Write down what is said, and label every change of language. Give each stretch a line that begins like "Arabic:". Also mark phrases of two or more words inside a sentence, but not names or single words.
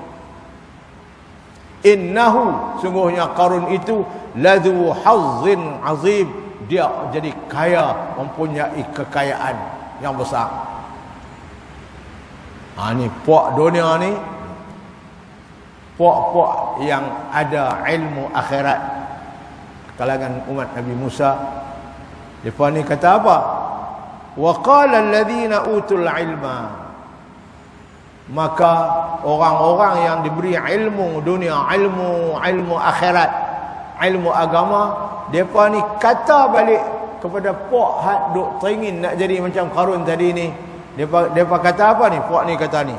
Malay: Innahu, sungguhnya Qarun itu
Arabic: لذو حظ عظيم,
Malay: dia jadi kaya, mempunyai kekayaan yang besar. Ni puak dunia ni, puak-puak yang ada ilmu akhirat kalangan umat Nabi Musa. Depa ni kata apa?
Arabic: وقال الذين أوتوا العلم,
Malay: maka orang-orang yang diberi ilmu dunia, ilmu akhirat, ilmu agama, depa ni kata balik kepada puak hak duk teringin nak jadi macam Qarun tadi ni. Depa kata apa ni? Puak ni kata ni.